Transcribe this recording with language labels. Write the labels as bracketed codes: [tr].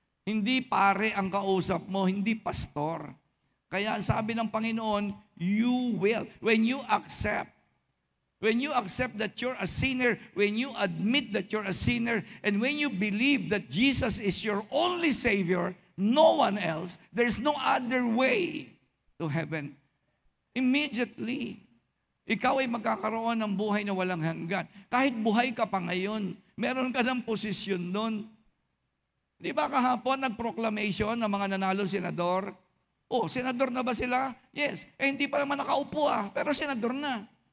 [tl] Hindi pare ang kausap mo, hindi pastor. Kaya sabi ng Panginoon, [en] you will. When you accept that you're a sinner, when you admit that you're a sinner, and when you believe that Jesus is your only Savior, no one else, there's no other way to heaven. [tl] Immediately, ikaw ay magkakaroon ng buhay na walang hanggan. Kahit buhay ka pa ngayon, meron ka ng posisyon nun. Di ba kahapon nag-proclamation ng mga nanalo senador? Oh, senador na ba sila? Yes. Hindi pa naman nakaupo pero senador na.